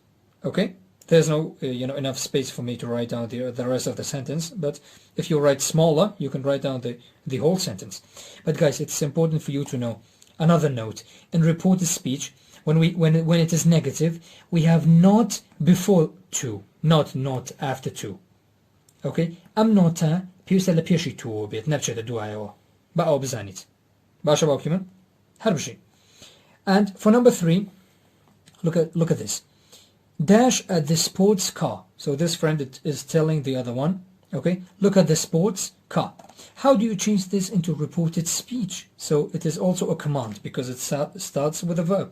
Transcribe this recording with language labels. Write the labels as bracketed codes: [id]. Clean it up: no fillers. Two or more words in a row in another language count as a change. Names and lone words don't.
[en] Okay, there's no enough space for me to write down the rest of the sentence, but if you write smaller, you can write down the whole sentence. But guys, it's important for you to know another note. In reported speech, when it is negative, we have not before to, not after to. Okay? Am nota [ckb] پێویستە لە پێشی تووە بێت نەبچێتە دوایەوە بە ئەو بزانیت باشە باوکی من هەر بژین [en] And for number 3, look at this. Dash at the sports car. So this friend is telling the other one, okay, look at the sports car. How do you change this into reported speech? So it is also a command because it starts with a verb.